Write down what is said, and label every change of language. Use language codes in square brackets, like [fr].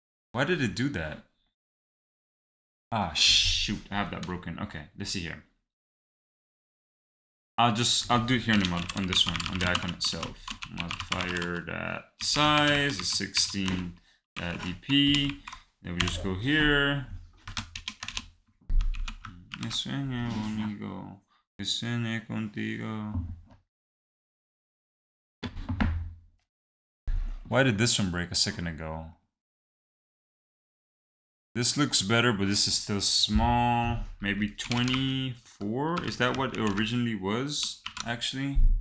[en] Why did it do that? Ah, shoot, I have that broken. Okay, let's see here. I'll do it here on this one, on the icon itself. Modifier that size is 16.dp. Then we just go here. [es] Me sueño conmigo, que sueñe contigo. [en] Why did this one break a second ago? This looks better, but this is still small. Maybe 24? Is that what it originally was, actually?